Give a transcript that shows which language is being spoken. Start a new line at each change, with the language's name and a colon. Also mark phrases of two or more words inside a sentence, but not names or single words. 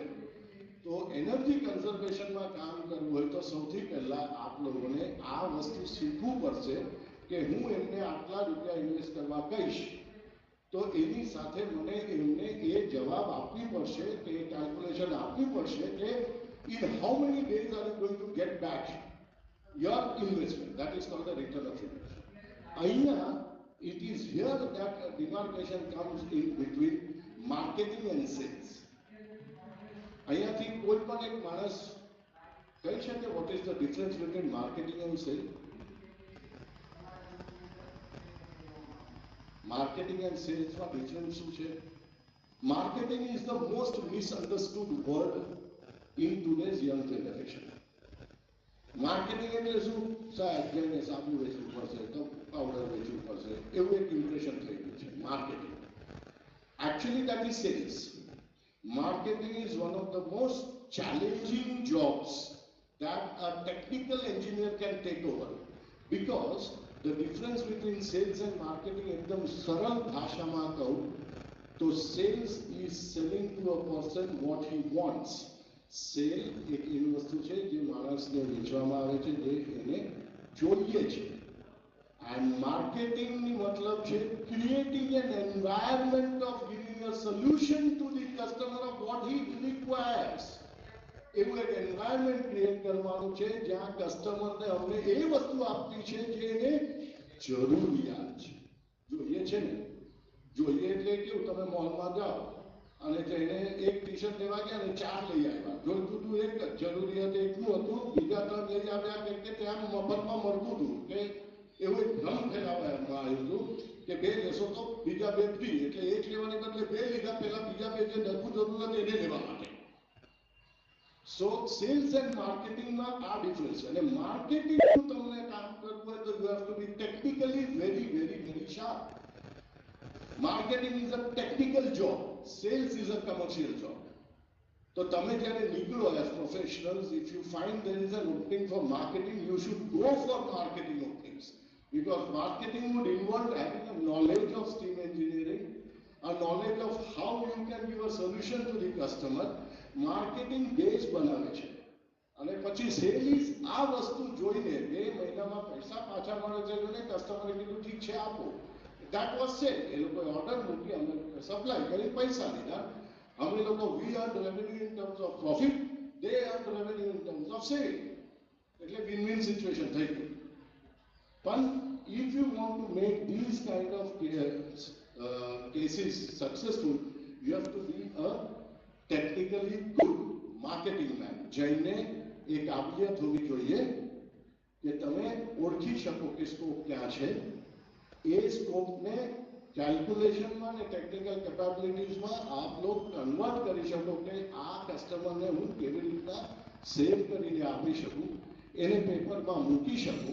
Gujarati: તો
English: energy conservationમાં
Gujarati: કામ કરવું હોય તો સૌથી પહેલા આપ લોકોને આ વસ્તુ શીખવું પડશે કે હું એમને આટલા રૂપિયા ઇન્વેસ્ટ કરવા કહીશ તો એની સાથે મને એમને એ જવાબ આપવી પડશે કે કેલ્ક્યુલેશન આપવી પડશે કે
English: in how many days are you going to get back your investment. That is called the return of investment. અહીંયા it is here that a demarcation comes in between marketing and sales.
Gujarati: અહીંયાથી કોઈ પણ એક માણસ કહી શકે
English: what is the difference between marketing and sales? Marketing and sales માં difference
Gujarati: શું છે?
English: Marketing is the most misunderstood word in today's young generation.
Gujarati: Marketing એટલે શું? સાહેબ જઈને સાબુ વેચવું પડશે, પાવડર વેચવું પડશે, એવું એક ઇમ્પ્રેશન થઈ ગયું છે માર્કેટિંગ.
English: Actually that is sales. Marketing is one of the most challenging jobs that a technical engineer can take over, because the difference between sales and marketing
Gujarati: એકદમ સરળ ભાષામાં કહું તો
English: sales is selling to a person what he wants.
Gujarati: સેલ એક એવી વસ્તુ છે જે માણસને વેચવામાં આવે છે જે એને જોઈએ છે.
English: And marketing
Gujarati: ની મતલબ છે
English: creating an environment of giving a solution to the customer of what he requires.
Gujarati: એવું એક
English: environment create
Gujarati: કરવાનું છે જ્યાં કસ્ટમરને અમને એ વસ્તુ આપવી છે જે એને જરૂરિયાત છે. જોઈએ છે ને, જોઈએ એટલે કેવું, તમે મોલમાં જાઓ અને તેને એક ટી-શર્ટ લેવા ગયા ને 4 લઈ આવ્યા, જોઈતું હતું એક જ, જરૂરિયાત એકનું હતું, બીજા 3 લઈ આવ્યા કે ત્યાં મફતમાં મળતું હતું, કે એવું એક ભ્રમ ફેલાવવામાં આવ્યું હતું કે 2 લેશો તો બીજા 2 ફ્રી, એટલે એક લેવાને બદલે 2 લીધા, પહેલા બીજા 2 જે નવું જરૂર હતું એને લેવા માટે.
English: so sales and marketingમાં આ ડિફરન્સ છે.
Gujarati: અને માર્કેટિંગનું તમને કામ કરવું હોય તો
English: you have to be technically very very very sharp. Marketing is a technical job, sales is a commercial job.
Gujarati: તો તમે જ્યારે નીકળો
English: as professionals, if you find there is an opening for marketing, you should go for marketing openings, because marketing would involve having a knowledge of steam engineering, a knowledge of how you can give a solution to the customer. Marketing base
Gujarati: બનાવે છે અને પછી સેલ્સ આ વસ્તુ જોઈને 2 મહિનામાં પૈસા પાછા મળે છે અને કસ્ટમરે કીધું ઠીક છે આપો.
English: That was sale.
Gujarati: એ લોકોએ ઓર્ડર મૂકી, અમે સપ્લાય કરી, પૈસા લીધા. અમે લોકો
English: we earned revenue in terms of profit, they earned revenue in terms of sale.
Gujarati: એટલે
English: win-win situation
Gujarati: થઈ ગઈ.
English: પણ if you want to make these kind of cases successful, you have to be a technically good marketing man.
Gujarati: જઈને એ કાબિલિયત હોવી જોઈએ કે તમે ઓળખી શકો કે સ્કોપ ક્યાં છે, એ સ્કોપને કેલ્ક્યુલેશનમાં ને
English: technical capabilitiesમાં
Hindi: आप लोग
Gujarati: કન્વર્ટ કરી શકો કે આ કસ્ટમરને હું કેવી રીતના સેવ કરીને આપી શકું, એને પેપરમાં મૂકી શકું.